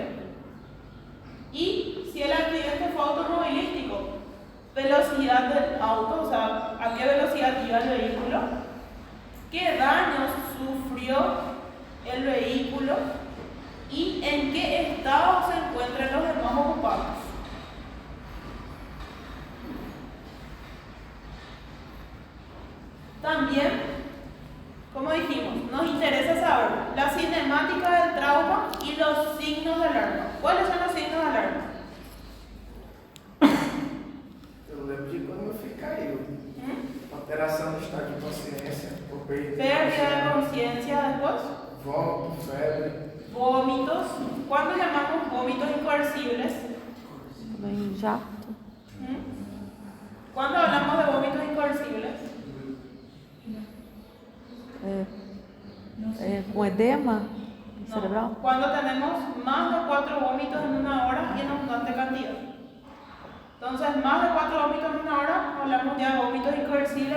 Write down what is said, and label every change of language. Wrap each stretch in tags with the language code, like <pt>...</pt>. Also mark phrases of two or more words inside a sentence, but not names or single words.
<es>Y si el accidente fue automovilístico, velocidad del auto, o sea, a qué velocidad iba el vehículo, qué daños sufrió el vehículo y en qué estado se encuentran los demás ocupantes. También, como dijimos, nos interesa saber la cinemática del trauma y los signos de alarma. ¿Cuáles son los signos de alarma?</es> <pt>Eu lembro de quando eu fui caído. Alteração do estado de consciência, por</pt> <es>Pérdida de conciencia después.</es> <pt>vômito, febre.</pt> <es>Vómitos. ¿Cuándo llamamos vómitos incoercibles?</es> <pt>Também jato.</pt> <es>¿Cuándo hablamos de vómitos incoercibles?</es> <pt>Com edema</pt> <es>No.</es> <pt>cerebral?</pt> <es>Cuando tenemos más de 4 vómitos en una hora y en abundante cantidad. Entonces, más de 4 vómitos en una hora, hablamos ya de vómitos incoercibles.</es>